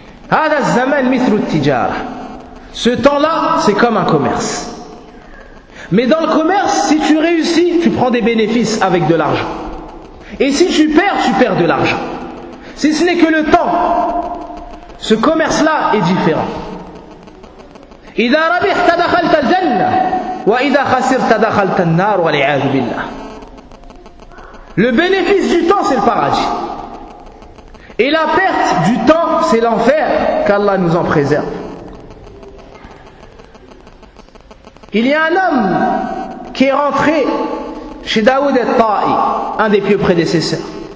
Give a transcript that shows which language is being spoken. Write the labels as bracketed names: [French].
[Arabic] هذا الزمن مثل التجارة. [French] Ce temps-là, c'est comme un commerce. Mais dans le commerce, si tu réussis, tu prends des bénéfices avec de l'argent. Et si tu perds, tu perds de l'argent. Si ce n'est que le temps, ce commerce-là est différent. [Arabic] إذا ربحت دخلت الجنة وإذا خسرت دخلت النار والعياذ بالله. [French] Le bénéfice du temps, c'est le paradis. Et la perte du temps, c'est l'enfer, qu'Allah nous en préserve. Il y a un homme qui est rentré chez Daoud al-Ta'i, un des pieux prédécesseurs.